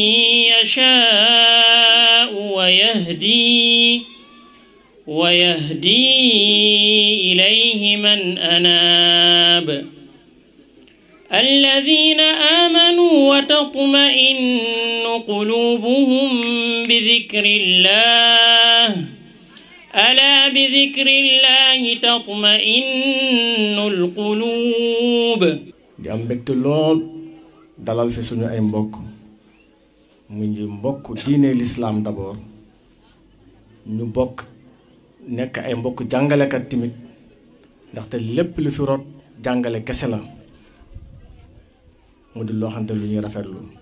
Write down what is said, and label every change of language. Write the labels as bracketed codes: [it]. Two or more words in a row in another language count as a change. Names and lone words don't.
[ar] يشاء ويهدي إليه من أناب الذين آمنوا وتطمئن قلوبهم بذكر الله ألا بذكر الله تطمئن القلوب [wo] di am mbégte lool dalal fi suñu ay mbokk mu ñu mbokk diine [fr] l'islam d'abord [wo] ñu bokk nekk ay mbokk jàngalekat tamit ndaxte lépp lu fi rot jàngale kese la mu di loo xamante lu ñuy rafetlu